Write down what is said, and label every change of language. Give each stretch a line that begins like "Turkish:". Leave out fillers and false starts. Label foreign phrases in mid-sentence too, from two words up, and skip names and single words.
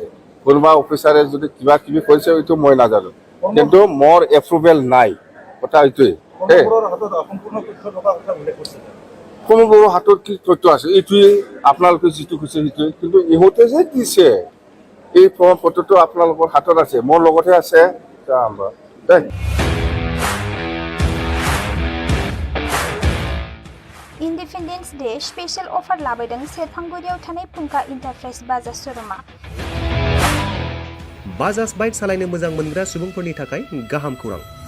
Assamese: কোনোবা অফিচাৰে যদি কিবা কিবি কৰিছে এইটো মই নাজানো, কিন্তু মোৰ এপ্ৰুভেল নাই, কথা এইটোৱেই। কোনোবোৰৰ হাতত কি তথ্য আছে এইটোৱেই, আপোনালোকে যিটো কৈছে সেইটোৱেই, কিন্তু ইহঁতে যে দিছে এই প্ৰমাণ পত্ৰটো আপোনালোকৰ হাতত আছে, মোৰ লগতহে আছে।
English: Independence Day special offer
Bodo: लाबोदों सेरफांगुरियाव थानाय फुंखा इन्टारप्राइज बाजाज श'रुमा। बाजाज बाइक सालायनो मोजां मोनग्रा सुबुंफोरनि थाखाय गाहाम खौरां।